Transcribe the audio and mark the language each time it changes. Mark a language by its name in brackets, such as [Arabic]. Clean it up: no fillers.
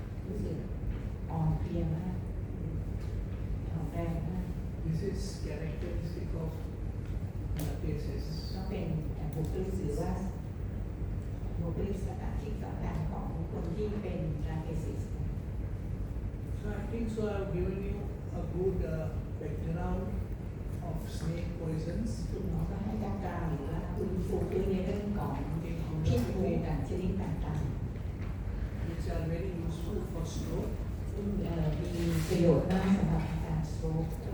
[Thai] รู้สึกอ่อนเพลียมากอ่อนแรงมาก [English] This is characteristic of the cases. [Thai] ก็เป็นบุคลิกหรือว่าบุคลิกที่สำคัญของคนที่เป็นราเกซิส [English] So I think so I have given you a good background of snake poisons. [Thai] คุณหมอก็ให้การกล่าวหรือว่าคุณฟูพื้นในเรื่องของพิษงูกันชนิดต่าง [English] which are very useful for stroke. [Thai] ๆซึ่งมีประโยชน์มากสำหรับอาการสโตรก